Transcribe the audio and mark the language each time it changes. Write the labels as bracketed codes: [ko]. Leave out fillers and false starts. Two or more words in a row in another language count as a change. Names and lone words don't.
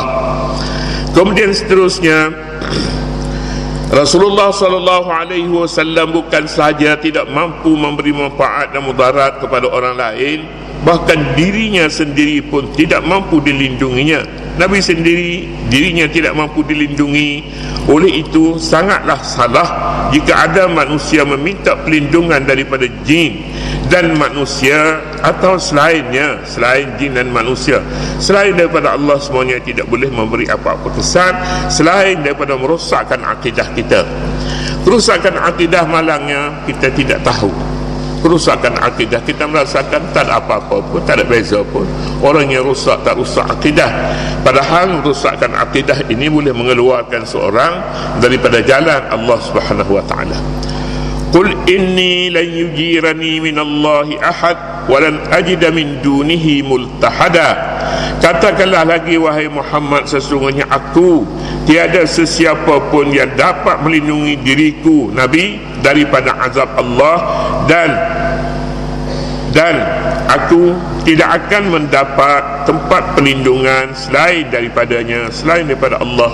[ms] Kemudian seterusnya, Rasulullah [ar] صلى الله عليه وسلم [ms] bukan sahaja tidak mampu memberi manfaat dan mudarat kepada orang lain, bahkan dirinya sendiri pun tidak mampu dilindunginya. Nabi sendiri dirinya tidak mampu dilindungi. Oleh itu sangatlah salah jika ada manusia meminta perlindungan daripada jin dan manusia, atau selainnya, selain jin dan manusia, selain daripada Allah. Semuanya tidak boleh memberi apa-apa kesan selain daripada merosakkan akidah kita. Kerusakan akidah malangnya kita tidak tahu. Kerusakan akidah kita merasakan tak ada apa-apa pun, tak ada beza pun. Orang yang rusak tak rusak akidah. Padahal merosakkan akidah ini boleh mengeluarkan seorang daripada jalan Allah [ar] سبحانه وتعالى. قل إني لن يجيرني من الله أحد ولن أجد من دونه ملتحدا. [ms] Katakanlah lagi wahai Muhammad, sesungguhnya aku tiada sesiapa pun yang dapat melindungi diriku, Nabi, daripada azab Allah, dan aku tidak akan mendapat tempat perlindungan selain daripadanya, selain daripada Allah.